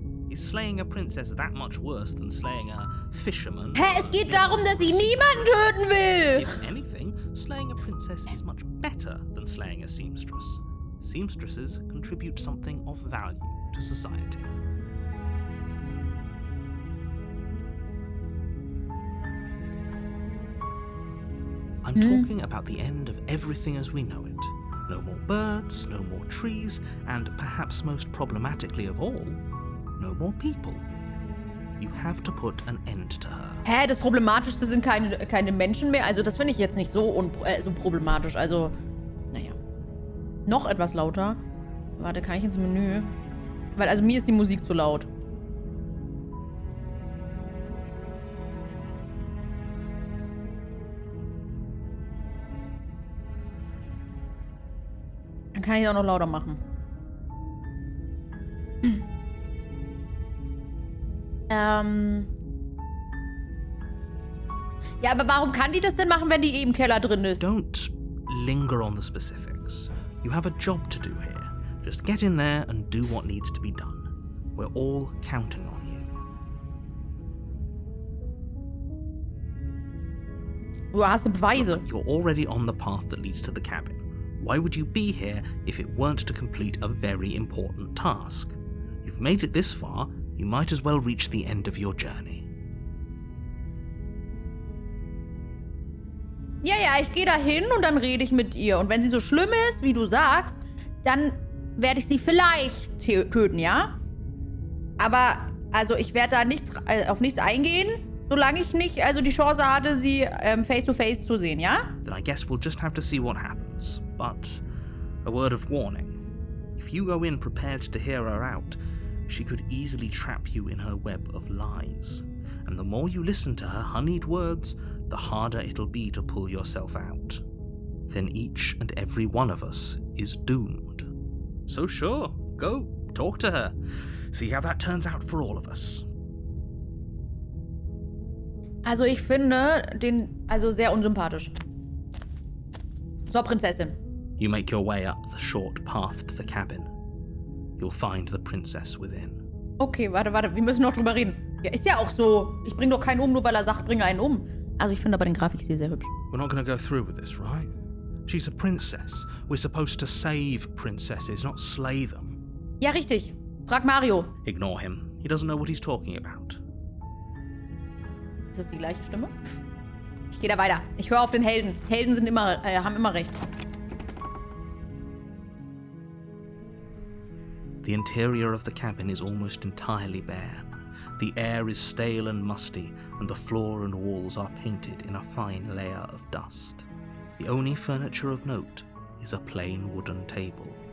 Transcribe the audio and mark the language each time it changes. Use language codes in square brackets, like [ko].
[en] Is slaying a princess that much worse than slaying a fisherman? [de] Hä, es geht darum, dass ich niemanden töten will! [en] If anything, slaying a princess is much better than slaying a seamstress. Seamstresses contribute something of value to society. I'm talking about the end of everything as we know it. No more birds, no more trees, and perhaps most problematically of all, no more people. You have to put an end to her. [de] Hä, das Problematischste sind keine Menschen mehr. Also das finde ich jetzt nicht so problematisch. Also, naja. Noch etwas lauter. Warte, kann ich ins Menü? Weil, also mir ist die Musik zu laut. Dann kann ich auch noch lauter machen. Ja, aber warum kann die das denn machen, wenn die eh im Keller drin ist? [en] Don't linger on the specifics. You have a job to do here. Just get in there and do what needs to be done. We're all counting on you. [de] Du hast Beweise. [en] Look, you're already on the path that leads to the cabin. Why would you be here if it weren't to complete a very important task? You've made it this far, you might as well reach the end of your journey. [de] Ja, ich gehe da hin und dann rede ich mit ihr. Und wenn sie so schlimm ist, wie du sagst, dann werde ich sie vielleicht töten, ja? Aber, also ich werde da auf nichts eingehen, solange ich nicht die Chance hatte, sie [en] face to face [de] zu sehen, ja? [en] Then I guess we'll just have to see what happens. But a word of warning. If you go in prepared to hear her out, she could easily trap you in her web of lies. And the more you listen to her honeyed words, the harder it'll be to pull yourself out. Then each and every one of us is doomed. So sure, go, talk to her. See how that turns out for all of us. [de] Also ich finde den sehr unsympathisch. So, Prinzessin. [en] You make your way up the short path to the cabin. You'll find the princess within. [de] Okay, warte, wir müssen noch drüber reden. Ja, ist ja auch so. Ich bringe doch keinen um, nur weil er sagt, bringe einen um. Also ich finde aber den Grafikstil sehr hübsch. [en] We're not going to go through with this, right? She's a princess. We're supposed to save princesses, not slay them. [de] Ja, richtig. Frag Mario. [en] Ignore him. He doesn't know what he's talking about. [de] Ist das die gleiche Stimme? Ich gehe da weiter. Ich höre auf den Helden. Helden sind haben immer recht. [en] The interior of the cabin is almost entirely bare. The air is stale and musty, and the floor and walls are painted in a fine layer of dust. The only furniture of note is a plain wooden table.